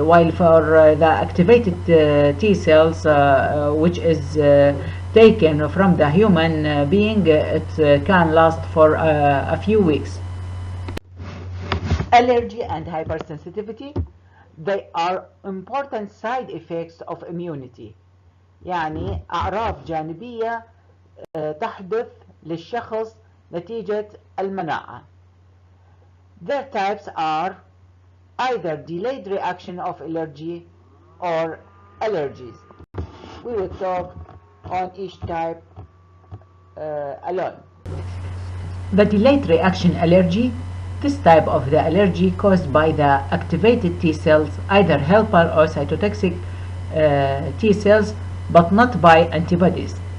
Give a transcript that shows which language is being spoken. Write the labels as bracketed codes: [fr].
[en] While for the activated T cells which is taken from the human being, it can last for a few weeks. Allergy and hypersensitivity, they are important side effects of immunity. [ar] يعني أعراض جانبية تحدث للشخص نتيجة المناعة. [en] Their types are either delayed reaction of allergy or allergies. We will talk on each type alone. The delayed reaction allergy, this type of the allergy caused by the activated T cells, either helper or cytotoxic T cells, but not by antibodies.